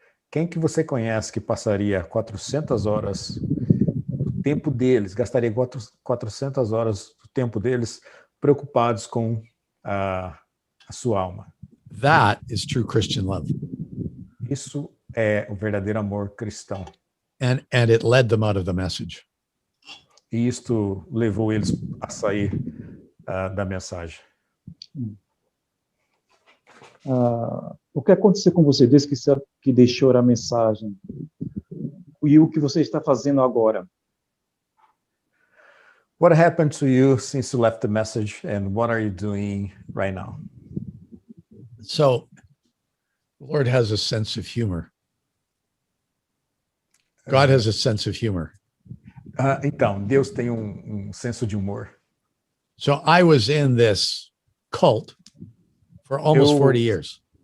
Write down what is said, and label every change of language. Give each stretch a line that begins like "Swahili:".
Portuguese: Quem que você conhece que passaria 400 horas do tempo deles, gastaria 400 horas do tempo deles preocupados com a sua alma?
English: That is true Christian love.
Portuguese: Isso é o verdadeiro amor cristão.
English: And it led them out of the message.
Portuguese: E isto levou eles a sair da mensagem. O que aconteceu com você desde que deixou a mensagem? E o que você está fazendo agora?
English: What happened to you since you left the message, and what are you doing right now? So the Lord has a sense of humor. God has a sense of humor.
Portuguese: Então, Deus tem senso de humor.
English: So I was in this cult for almost 40 years.